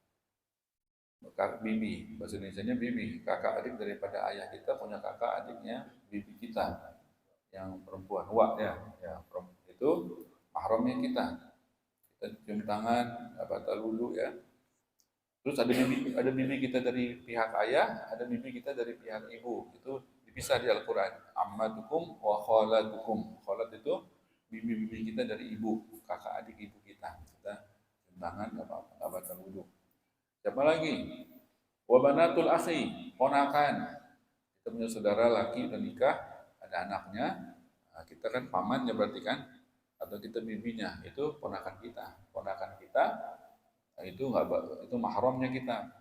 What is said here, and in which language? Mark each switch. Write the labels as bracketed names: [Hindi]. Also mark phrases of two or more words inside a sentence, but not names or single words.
[Indonesian] Bibi, bahasa Indonesianya bibi, kakak adik daripada ayah kita punya kakak adiknya bibi kita. Yang perempuan, ya itu mahramnya kita cium tangan, batal wudu, ya. Terus ada bibi kita dari pihak ayah, ada bibi kita dari pihak ibu, itu dipisah di Al-Quran. [Arabic] عماتكم وخالاتكم. [Indonesian] Khalat itu bibi-bibi kita dari ibu, kakak adik ibu kita cium tangan, nggak batal wudu. Siapa lagi? [Arabic] وبنات الأخ, [Indonesian] ponakan. Kita punya saudara laki udah nikah, ada anaknya, nah, kita kan pamannya berarti kan, atau kita bibinya, itu ponakan kita nah, itu mahramnya kita.